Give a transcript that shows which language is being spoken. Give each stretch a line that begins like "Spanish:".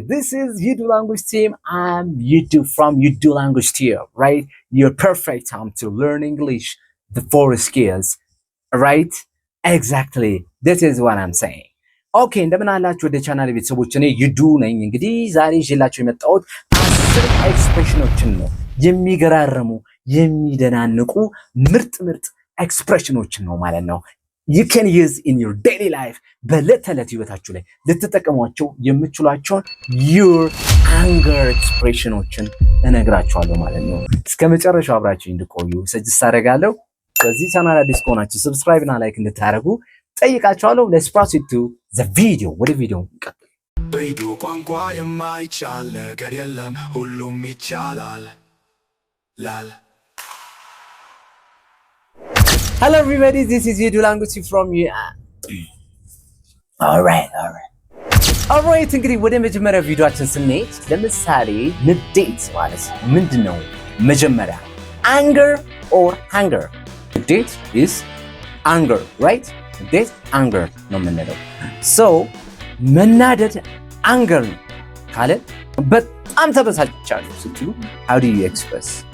English: This is Udu Language Team. I'm Udu from Udu Language Team, right? Your perfect time to learn English, the 4 skills, right? Exactly. This is what I'm saying.
Amharic: Okay, እንደምን አላችሁ ወደ ቻናል ቤተሰቦች፣ እኔ ዩዱ ነኝ። እንግዲህ ዛሬ ይዤላችሁ የመጣሁት 10 ኤክስፕሬሽኖችን ነው። የሚገራርሙ የሚደናንቁ ምርጥ ኤክስፕሬሽኖችን ነው ማለት ነው።
English: You can use in your daily life
Amharic: በዕለት ተዕለት ህይወታችሁ ላይ ልትጠቀሟቸው የምትችሏቸውን your anger expressionዎችን እነግራችኋለሁ ማለት ነው። እስከ መጨረሻው አብራችሁ እንድትቆዩ ሰጀስት አደርጋለሁ። በዚህ ቻናል አዲስ ከሆናችሁ ሰብስክራይብ እና ላይክ እንድታደርጉ ጠይቃችኋለሁ።
English: Let's proceed to the video።
Amharic: ወደ ቪዲዮ እንቀጥል። በቪዲዮ ቋንቋ የማይቻል ነገር የለም፣ ሁሉም ይቻላል ላል
English: Hello everybody, this is Udu Language from you. Alright.
Amharic: እንግዲህ ወደ መጀመሪያ ቪዲዮአችን ስንሄድ ለምሳሌ ንዴት ማለት ምንድነው? መጀመሪያ
English: anger or hunger. ንዴት is anger, right?
Amharic: ንዴት anger ነው የምንለው። So መናደድ anger ነው ካለ በጣም ተበሳጭቻለሁ ስትሉ
English: how do you express?